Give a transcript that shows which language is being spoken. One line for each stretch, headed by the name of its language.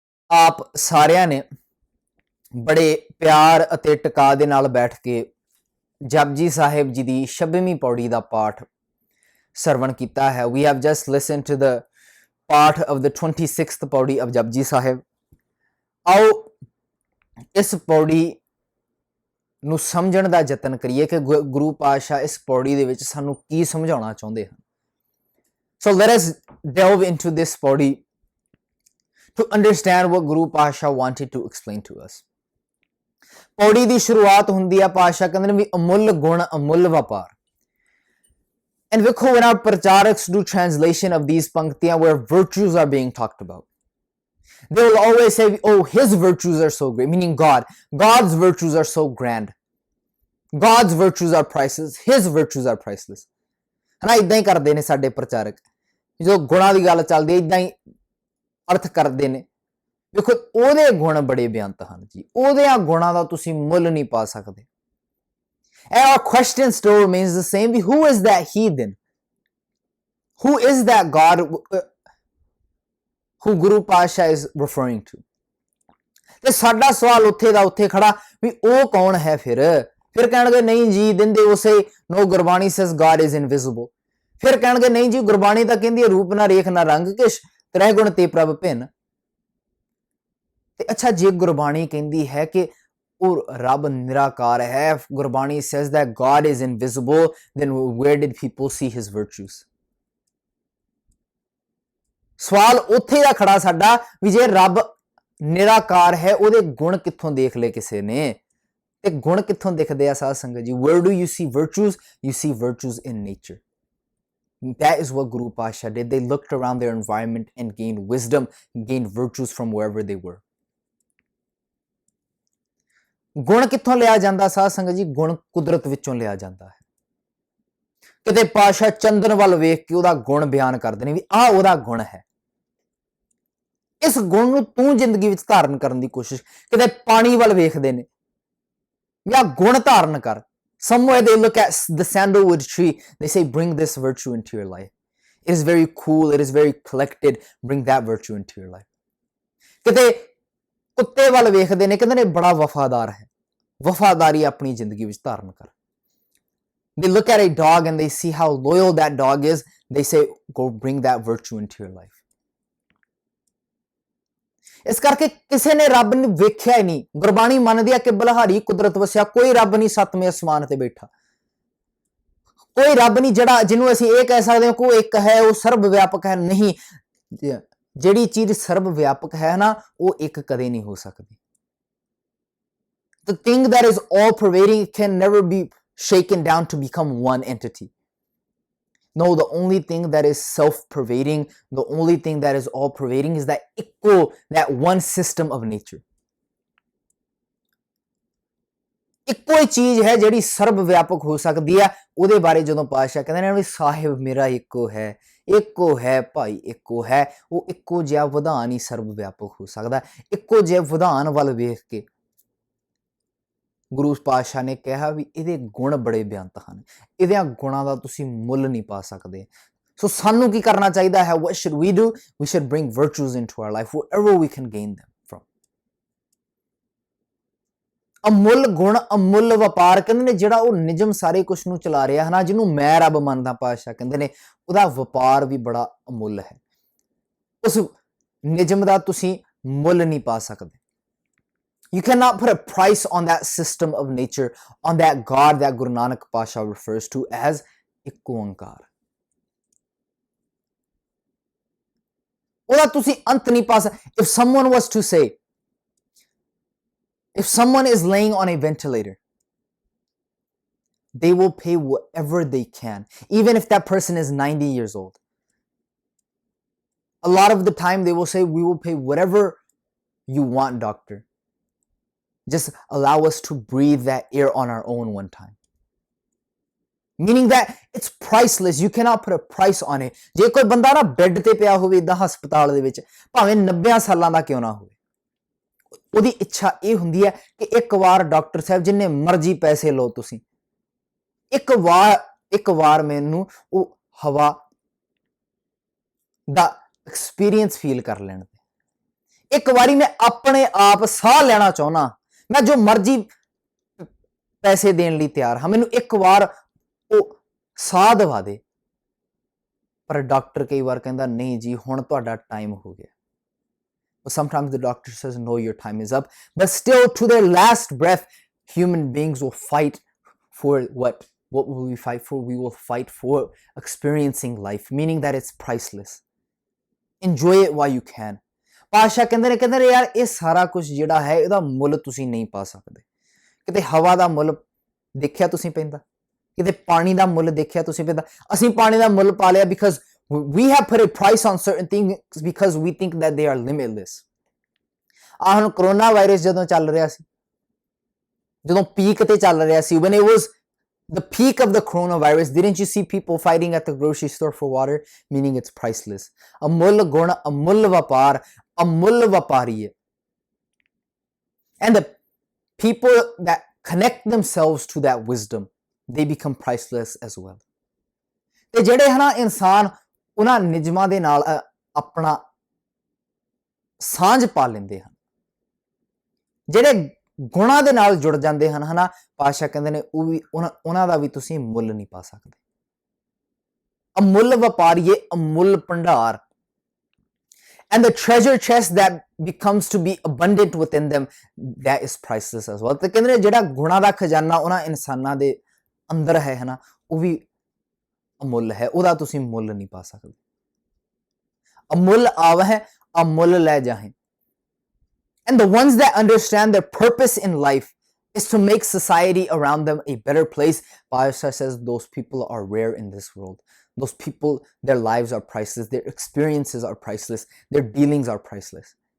Punjabi: आप सारिਆਂ ਨੇ बड़े प्यार ਅਤੇ ਟਿਕਾ ਦੇ ਨਾਲ ਬੈਠ ਕੇ ਜਪਜੀ ਸਾਹਿਬ ਜੀ ਦੀ 26ਵੀਂ ਪੌੜੀ ਦਾ ਪਾਠ ਸਰਵਣ ਕੀਤਾ ਹੈ।
English: We have just listened to the part of the 26th pauri of Japji Sahib.
Punjabi: ਆਓ ਇਸ ਪੌੜੀ ਨੂੰ ਸਮਝਣ ਦਾ ਯਤਨ ਕਰੀਏ ਕਿ ਗੁਰੂ ਪਾਤਸ਼ਾਹ ਇਸ ਪੌੜੀ ਦੇ ਵਿੱਚ ਸਾਨੂੰ ਕੀ ਸਮਝਾਉਣਾ ਚਾਹੁੰਦੇ ਹਨ।
English: So let us delve into this pauri to understand what Guru Pasha wanted to explain to us.
Punjabi: ਪੌੜੀ ਦੀ ਸ਼ੁਰੂਆਤ ਹੁੰਦੀ ਹੈ, ਪਾਤਸ਼ਾਹ ਕਹਿੰਦੇ ਨੇ ਵੀ ਅਮੁੱਲ ਗੁਣ ਅਮੁੱਲ ਵਪਾਰ।
English: And ਵੇਖੋ when our pracharaks do translation of these ਪੰਕਤੀਆਂ where virtues are being talked about, they will always say, oh, his virtues are so great, meaning God. God's virtues are so grand. God's virtues are priceless. His virtues are priceless.
Punjabi: ਹਨਾ ਇਦਾਂ ਹੀ ਕਰਦੇ ਨੇ ਸਾਡੇ ਪ੍ਰਚਾਰਕ, ਜੋ ਗੁਣਾਂ ਦੀ ਗੱਲ ਚੱਲਦੀ ਹੈ ਇਦਾਂ ਹੀ ਅਰਥ ਕਰਦੇ ਨੇ। ਵੇਖੋ ਉਹਦੇ ਗੁਣ ਬੜੇ ਬੇਅੰਤ ਹਨ ਜੀ, ਉਹਦੇ ਗੁਣਾਂ ਦਾ ਤੁਸੀਂ ਮੁੱਲ ਨਹੀਂ ਪਾ ਸਕਦੇ।
English: And our question still remains the same. Who is that he then? Who is that God who Guru Pasha is referring to?
Punjabi: ਤੇ ਸਾਡਾ ਸਵਾਲ ਉੱਥੇ ਦਾ ਉੱਥੇ ਖੜਾ ਵੀ ਉਹ ਕੌਣ ਹੈ ਫਿਰ ਕਹਿਣਗੇ ਨਹੀਂ ਜੀ ਦਿੰਦੇ ਉਸੇ ਨੋ Gurbani
English: says God is invisible।
Punjabi: ਫਿਰ ਕਹਿਣਗੇ ਨਹੀਂ ਜੀ ਗੁਰਬਾਣੀ ਤਾਂ ਕਹਿੰਦੀ ਹੈ ਰੂਪ ਨਾ ਰੇਖ ਨਾ ਰੰਗ ਕਿਛ, ਤ੍ਰੈ ਗੁਣ ਤੇ ਪ੍ਰਭ ਭਿੰਨ। ਤੇ ਅੱਛਾ ਜੇ ਗੁਰਬਾਣੀ ਕਹਿੰਦੀ ਹੈ ਕਿ ਉਹ ਰੱਬ ਨਿਰਾਕਾਰ ਹੈ,
English: Gurbani says that God is invisible, then where did people see his virtues?
Punjabi: ਸਵਾਲ ਉੱਥੇ ਦਾ ਖੜਾ ਸਾਡਾ ਵੀ ਜੇ ਰੱਬ ਨਿਰਾਕਾਰ ਹੈ ਉਹਦੇ ਗੁਣ ਕਿੱਥੋਂ ਦੇਖ ਲਏ ਕਿਸੇ ਨੇ, ਤੇ ਗੁਣ ਕਿੱਥੋਂ ਦਿਖਦੇ ਆ ਸਾਧ ਸੰਗਤ ਜੀ?
English: Where do you see virtues? You see virtues in nature. That is what Guru Pasha did. They looked around their environment and gained wisdom, gained virtues from wherever they were.
Punjabi: ਗੁਣ ਕਿੱਥੋਂ ਲਿਆ ਜਾਂਦਾ ਸਾਧ ਸੰਗਤ ਜੀ? ਗੁਣ ਕੁਦਰਤ ਵਿੱਚੋਂ ਲਿਆ ਜਾਂਦਾ ਹੈ। ਕਿਤੇ ਪਾਸ਼ਾ ਚੰਦਨ ਵੱਲ ਵੇਖ ਕੇ ਉਹਦਾ ਗੁਣ ਬਿਆਨ ਕਰਦੇ ਨੇ ਵੀ ਆਹ ਉਹਦਾ ਗੁਣ ਹੈ, ਇਸ ਗੁਣ ਨੂੰ ਤੂੰ ਜ਼ਿੰਦਗੀ ਵਿੱਚ ਧਾਰਨ ਕਰਨ ਦੀ ਕੋਸ਼ਿਸ਼। ਕਿਤੇ ਪਾਣੀ ਵੱਲ ਵੇਖਦੇ ਨੇ ਵੀ ਆਹ ਗੁਣ ਧਾਰਨ ਕਰ।
English: Somewhere they look at the sandalwood tree, they say bring this virtue into your life. It is very cool, it is very collected, bring that virtue into your life.
Punjabi: ਕਿਤੇ ਕੁੱਤੇ ਵੱਲ ਵੇਖਦੇ ਨੇ, ਕਹਿੰਦੇ ਨੇ ਬੜਾ ਵਫਾਦਾਰ ਹੈ, ਵਫਾਦਾਰੀ ਆਪਣੀ ਜ਼ਿੰਦਗੀ ਵਿੱਚ ਧਾਰਨ ਕਰ।
English: They look at a dog and they see how loyal that dog is, they say go bring that virtue into your life.
Punjabi: ਇਸ ਕਰਕੇ ਕਿਸੇ ਨੇ ਰੱਬ ਨੂੰ ਵੇਖਿਆ ਹੀ ਨਹੀਂ। ਗੁਰਬਾਣੀ ਮੰਨਦੀ ਆ ਕਿ ਬਲਹਾਰੀ ਕੁਦਰਤ ਵਸਿਆ, ਕੋਈ ਰੱਬ ਨਹੀਂ ਸੱਤਵੇਂ ਅਸਮਾਨ ਤੇ ਬੈਠਾ, ਕੋਈ ਰੱਬ ਨਹੀਂ ਜਿਹਨੂੰ ਅਸੀਂ ਇਹ ਕਹਿ ਸਕਦੇ ਹਾਂ ਕਿ ਉਹ ਇੱਕ ਹੈ, ਉਹ ਸਰਬ ਵਿਆਪਕ ਹੈ। ਨਹੀਂ, ਜਿਹੜੀ ਚੀਜ਼ ਸਰਬ ਵਿਆਪਕ ਹੈ ਨਾ, ਉਹ ਇੱਕ ਕਦੇ ਨਹੀਂ ਹੋ ਸਕਦੀ।
English: The thing that is all pervading can never be shaken down to become one entity. No, the only thing that is self-pervading, the only thing that is all-pervading is that one system of nature.
Punjabi: ਇੱਕੋ ਹੀ ਚੀਜ਼ ਹੈ ਜਿਹੜੀ ਸਰਬ ਵਿਆਪਕ ਹੋ ਸਕਦੀ ਹੈ। ਉਹਦੇ ਬਾਰੇ ਜਦੋਂ ਪਾਤਸ਼ਾਹ ਕਹਿੰਦੇ ਨੇ ਵੀ ਸਾਹਿਬ ਮੇਰਾ ਇੱਕੋ ਹੈ ਭਾਈ ਇੱਕੋ ਹੈ, ਉਹ ਇੱਕੋ ਜਿਹਾ ਵਿਧਾਨ ਹੀ ਸਰਬ ਵਿਆਪਕ ਹੋ ਸਕਦਾ। ਇੱਕੋ ਜਿਹੇ ਵਿਧਾਨ ਵੱਲ ਵੇਖ ਕੇ ਗੁਰੂ ਪਾਤਸ਼ਾਹ ਨੇ ਕਿਹਾ ਵੀ ਇਹਦੇ ਗੁਣ ਬੜੇ ਬੇਅੰਤ ਹਨ, ਇਹਦਿਆਂ ਗੁਣਾਂ ਦਾ ਤੁਸੀਂ ਮੁੱਲ ਨਹੀਂ ਪਾ ਸਕਦੇ। ਸੋ ਸਾਨੂੰ ਕੀ ਕਰਨਾ ਚਾਹੀਦਾ ਹੈ?
English: What should we do? We should bring virtues into our life wherever we can gain them from.
Punjabi: ਅਮੁੱਲ ਗੁਣ, ਅਮੁੱਲ ਵਪਾਰ, ਕਹਿੰਦੇ ਨੇ ਜਿਹੜਾ ਉਹ ਨਿਜਮ ਸਾਰੇ ਕੁਛ ਨੂੰ ਚਲਾ ਰਿਹਾ ਹੈ ਨਾ, ਜਿਹਨੂੰ ਮੈਂ ਰੱਬ ਮੰਨਦਾ, ਪਾਤਸ਼ਾਹ ਕਹਿੰਦੇ ਨੇ ਉਹਦਾ ਵਪਾਰ ਵੀ ਬੜਾ ਅਮੁੱਲ ਹੈ। ਉਸ ਨਿਜਮ ਦਾ ਤੁਸੀਂ ਮੁੱਲ ਨਹੀਂ ਪਾ ਸਕਦੇ।
English: You cannot put a price on that system of nature, on that God that Guru Nanak Pasha refers to as Ik Onkar.
Punjabi: ਉਹਦਾ ਤੁਸੀਂ ਅੰਤ ਨਹੀਂ ਪਾ ਸਕਦੇ।
English: If someone was to say, if someone is laying on a ventilator, they will pay whatever they can, even if that person is 90 years old. A lot of the time they will say, we will pay whatever you want, doctor. Just allow us to breathe that air on our own one time. Meaning that it's priceless. You cannot put a price on it.
Punjabi: ਜੇ ਕੋਈ ਬੰਦਾ ਨਾ bed ਤੇ ਪਿਆ ਹੋਵੇ ਇਦਾਂ ਹਸਪਤਾਲ ਦੇ ਵਿੱਚ, ਭਾਵੇਂ 90 ਸਾਲਾਂ ਦਾ ਕਿਉਂ ਨਾ ਹੋਵੇ, ਉਹਦੀ ਇੱਛਾ ਇਹ ਹੁੰਦੀ ਹੈ ਕਿ ਇੱਕ ਵਾਰ ਡਾਕਟਰ ਸਾਹਿਬ ਜਿੰਨੇ ਮਰਜ਼ੀ ਪੈਸੇ ਲਓ ਤੁਸੀਂ, ਇੱਕ ਵਾਰ ਮੈਨੂੰ ਉਹ ਹਵਾ ਦਾ ਐਕਸਪੀਰੀਅੰਸ ਫੀਲ ਕਰ ਲੈਣ ਦੇ। ਇੱਕ ਵਾਰੀ ਮੈਂ ਆਪਣੇ ਆਪ ਸਾਹ ਲੈਣਾ ਚਾਹੁੰਦਾ, ਮੈਂ ਜੋ ਮਰਜ਼ੀ ਪੈਸੇ ਦੇਣ ਲਈ ਤਿਆਰ ਹਾਂ, ਮੈਨੂੰ ਇੱਕ ਵਾਰ ਉਹ ਸਾਹ ਦਵਾ ਦੇ। ਪਰ ਡਾਕਟਰ ਕਈ ਵਾਰ ਕਹਿੰਦਾ ਨਹੀਂ ਜੀ ਹੁਣ ਤੁਹਾਡਾ ਟਾਈਮ ਹੋ ਗਿਆ।
English: Sometimes the doctor says no, your time is up, but still to their last breath human beings will fight for what will we fight for? We will fight for experiencing life, meaning that it's priceless. Enjoy it while you can.
Punjabi: ਪਾਤਸ਼ਾਹ ਕਹਿੰਦੇ ਨੇ ਯਾਰ ਇਹ ਸਾਰਾ ਕੁਝ ਜਿਹੜਾ ਹੈ ਇਹਦਾ ਮੁੱਲ ਤੁਸੀਂ ਨਹੀਂ ਪਾ ਸਕਦੇ। ਕਿਤੇ ਹਵਾ ਦਾ ਮੁੱਲ ਦੇਖਿਆ ਤੁਸੀਂ ਪੈਂਦਾ, ਕਿਤੇ ਪਾਣੀ ਦਾ ਮੁੱਲ ਦੇਖਿਆ ਤੁਸੀਂ ਪੈਂਦਾ। ਅਸੀਂ ਪਾਣੀ ਦਾ ਮੁੱਲ ਪਾ ਲਿਆ
English: because we have put a price on certain things because we think that they are limitless.
Punjabi: ਹੁਣ ਕਰੋਨਾ ਵਾਇਰਸ ਜਦੋਂ ਚੱਲ ਰਿਹਾ ਸੀ,
English: ਜਦੋਂ ਪੀਕ ਤੇ ਚੱਲ ਰਿਹਾ ਸੀ, when it was the peak of the coronavirus, didn't you see people fighting at the grocery store for water? Meaning it's priceless.
Punjabi: ਅਮੁੱਲ ਗੁਣ, ਅਮੁੱਲ ਵਪਾਰ, ਅਮੁੱਲ ਵਪਾਰੀ ਹੈ।
English: And the people that connect themselves to that wisdom, they become priceless as well.
Punjabi: ਤੇ ਜਿਹੜੇ ਹਨਾ ਇਨਸਾਨ ਉਹਨਾਂ ਨਿਜਮਾਂ ਦੇ ਨਾਲ ਆਪਣਾ ਸਾਂਝ ਪਾ ਲੈਂਦੇ ਹਨ, ਜਿਹੜੇ ਗੁਣਾਂ ਦੇ ਨਾਲ ਜੁੜ ਜਾਂਦੇ ਹਨ ਹਨਾ, ਪਾਤਸ਼ਾਹ ਕਹਿੰਦੇ ਨੇ ਉਹ ਵੀ ਉਹਨਾਂ ਦਾ ਵੀ ਤੁਸੀਂ ਮੁੱਲ ਨਹੀਂ ਪਾ ਸਕਦੇ। ਅਮੁੱਲ ਵਪਾਰੀਏ, ਅਮੁੱਲ ਭੰਡਾਰ।
English: And the treasure chest that becomes to be abundant within them, that is priceless as well.
Punjabi: ਤੇ ਕਹਿੰਦੇ ਨੇ ਜਿਹੜਾ ਗੁਣਾਂ ਦਾ ਖਜ਼ਾਨਾ ਉਹਨਾਂ ਇਨਸਾਨਾਂ ਦੇ ਅੰਦਰ ਹੈ ਹਨਾ, ਉਹ ਵੀ ਅਮੁੱਲ ਹੈ, ਉਹਦਾ ਤੁਸੀਂ ਮੁੱਲ ਨਹੀਂ ਪਾ ਸਕਦੇ। ਅਮੁੱਲ ਆਵਹਿ, ਅਮੁੱਲ ਲੈ ਜਾਹੇ।
English: And the ones that understand their purpose in life is to make society around them a better place. Pasha says those people are rare in this world. Those people, their lives are priceless. Their experiences are priceless. Their dealings are priceless.